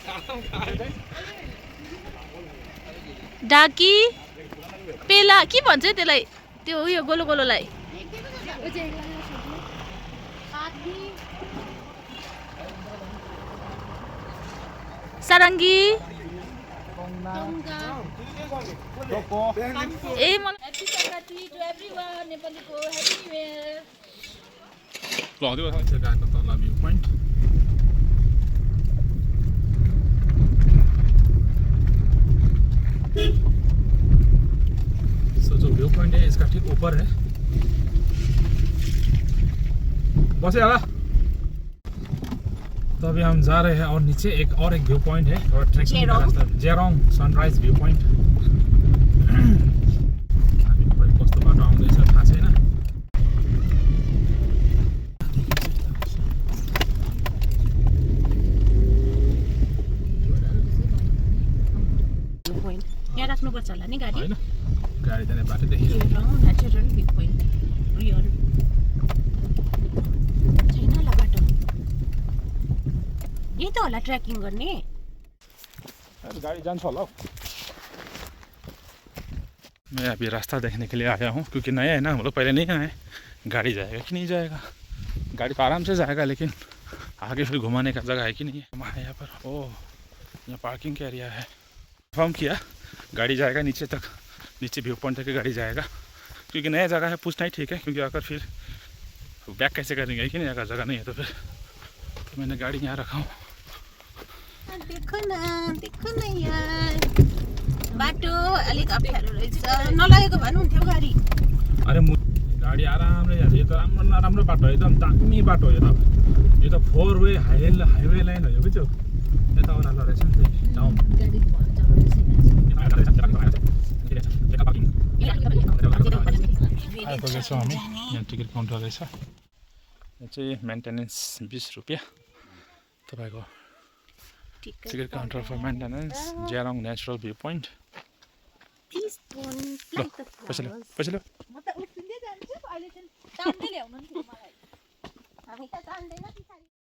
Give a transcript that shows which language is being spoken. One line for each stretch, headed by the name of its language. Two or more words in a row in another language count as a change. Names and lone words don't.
Nepali: डाकी पेला के भन्छ त्यसलाई त्यो उयो गोलो गोलोलाई सारङ्गी ए मलाई
English: happy Sankranti to everyone
Nepali: नेपालीको
English: happy new year
Nepali: गएको तल
English: view point
Hindi: सो जो
English: view point
Hindi: है इसका ठीक ऊपर है बस यार तो अभी हम जा रहे हैं और नीचे एक
English: view point
Hindi: है और ट्रैकिंग का रास्ता जेरोंग सनराइज व्यू पॉइंट
Nepali: हामी खोइ कस्तो बाटो आउँदैछ थाहा छैन यहाँ राख्नुपर्छ होला नि गाडी हैन गाडी जाने बाटो देखियो
English: natural view point
Nepali: रियल छैन होला बाटो यही त होला ट्रेकिङ गर्ने गाड़ी जान्छ होला
Hindi: मैं अभी रास्ता देखने के लिए आया हूँ क्योंकि नया है ना हम लोग पहले नहीं आए गाड़ी जाएगा कि नहीं जाएगा गाड़ी तो आराम से जाएगा लेकिन आगे फिर घुमाने का जगह है कि नहीं है वहाँ यहाँ पर ओह यहाँ पार्किंग का एरिया है फॉर्म किया गाड़ी जाएगा नीचे तक नीचे
English: view point
Hindi: तक गाड़ी जाएगा क्योंकि नया जगह है पूछना ही ठीक है क्योंकि अगर फिर बैक कैसे करेंगे कि नहीं अगर जगह नहीं है तो फिर तो मैंने गाड़ी यहाँ रखा हूँ
Nepali: देखो न यार बाटो अलिक अप्ठ्यारो रहेछ नलागेको भए हुन्थ्यो गाडी अरे गाडी आरामले जान्छ यो त राम्रो नराम्रो बाटो हो एकदम दामी बाटो हो यो त
English: 4 way highway line
Nepali: हो यो बुझ्यौ यता ओह्रालो रहेछ नि जाउँ आइपुगेछौँ हामी यहाँ
English: ticket counter
Nepali: रहेछ यहाँ चाहिँ मेन्टेनेन्स 20 रुपियाँ तपाईँको
English: ticket counter for maintenance
Nepali: जेरोङ नेचुरल भ्यू पोइन्ट ल पैसा ल्याऊ